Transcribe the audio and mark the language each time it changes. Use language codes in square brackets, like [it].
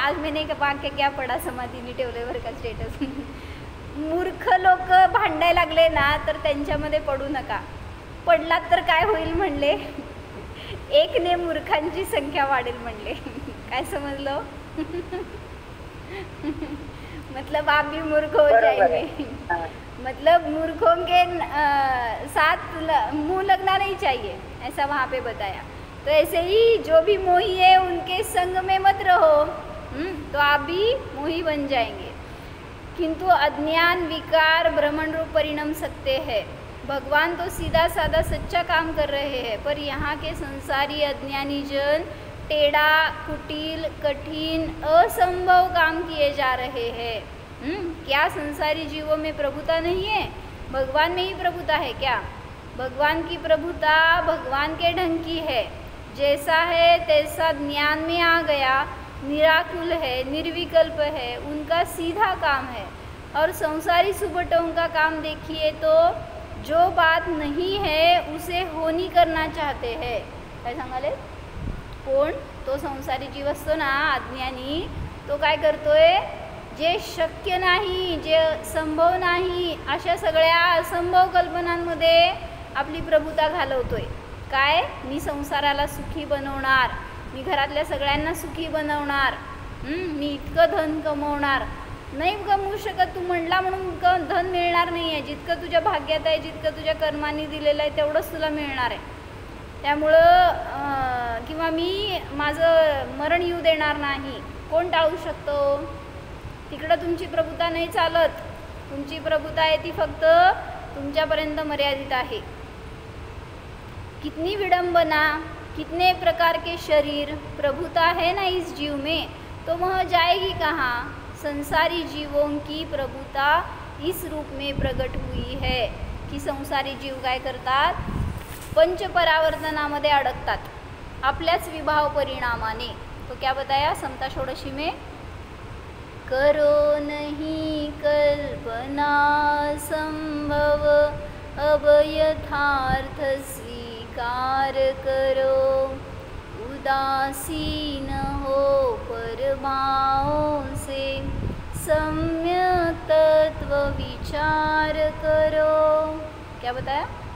[hi] आज मैंने एक वाक्य क्या पडा [mr] समाधीने ठेवल्यावर का स्टेटस मूर्ख लोक भांडायला लागले ना तर त्यांच्यामध्ये पडू नका, पडलात तर काय होईल म्हणले, एकने मूर्खांची संख्या वाढेल म्हणले। काय समजलो? [hi] मतलब आप भी मूर्ख हो जाएंगे, मतलब मूर्खों के साथ मुंह लगना नहीं चाहिए, ऐसा वहाँ पे बताया। तो ऐसे ही जो भी मोही है उनके संग में मत रहो, तो आप भी मोही बन जाएंगे। किंतु अज्ञान विकार भ्रमण रूप परिणम सकते हैं। भगवान तो सीधा साधा सच्चा काम कर रहे हैं, पर यहाँ के संसारी अज्ञानी जन टेढ़ा कुटिल कठिन असंभव काम किए जा रहे हैं। क्या संसारी जीवों में प्रभुता नहीं है? भगवान में ही प्रभुता है क्या? भगवान की प्रभुता भगवान के ढंग की है, जैसा है तैसा ज्ञान में आ गया, निराकुल है, निर्विकल्प है, उनका सीधा काम है। और संसारी सुबटों का काम देखिए तो जो बात नहीं है उसे होनी करना चाहते हैं। [mr] काय सांगाले? कोण? तो संसारी जीव असतो ना अज्ञानी, तो काय करतोय? जे शक्य नाही, जे संभव नाही, अशा सगळ्या असंभव कल्पनांमध्ये आपली प्रभुता घालवतोय। काय? मी संसाराला सुखी बनवणार, मी घरातल्या सगळ्यांना सुखी बनवणार, मी इतकं धन कमवणार। नाही कमवू शकत तू म्हणला म्हणून धन मिळणार नाही आहे, जितकं तुझ्या भाग्यात आहे, जितकं तुझ्या कर्मांनी दिलेलं आहे तेवढंच तुला मिळणार आहे। त्यामुळं किंवा मी माझं मरण येऊ देणार नाही, कोण टाळू शकतो? तिकडं तुमची प्रभुता नाही चालत, तुमची प्रभुता आहे ती फक्त तुमच्यापर्यंत मर्यादित आहे। [hi] कितनी विडंबना, कितने प्रकार के शरीर, प्रभुता है ना इस जीव में, तो वह जाएगी कहाँ? संसारी जीवों की प्रभुता इस रूप में प्रकट हुई है की [mr] संसारी जीव काय करतात? पंचपरावर्तनामध्ये अडकतात आपल्याच विभाव परिणामाने। [hi] तो क्या बताया समता षोडशी में? करो नहीं कल्पना संभव, अब यथार्थ स्वीकार करो, उदासीन हो परभावों से, सम्यक तत्व विचार करो। क्या बताया?